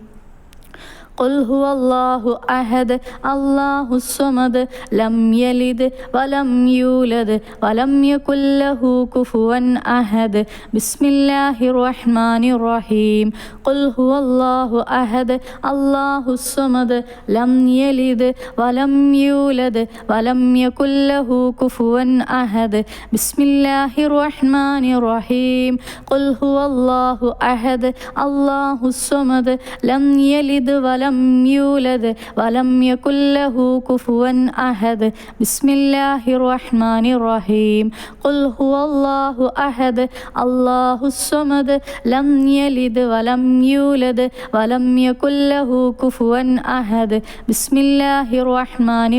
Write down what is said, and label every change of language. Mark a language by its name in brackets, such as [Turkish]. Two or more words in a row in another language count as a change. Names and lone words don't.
[Arabic] قل هو الله أحد الله الصمد لم يلد ولم يولد ولم يكن له كفوا أحد بسم الله الرحمن الرحيم قل هو الله أحد الله الصمد لم يلد ولم يولد ولم يكن له كفوا أحد بسم الله الرحمن الرحيم قل هو الله أحد الله الصمد لم يلد ولم ولم يولد ولم يكن له كفوا أحد بسم الله الرحمن الرحيم قل هو الله أحد الله الصمد لم يلد ولم يولد ولم يكن له كفوا أحد بسم الله الرحمن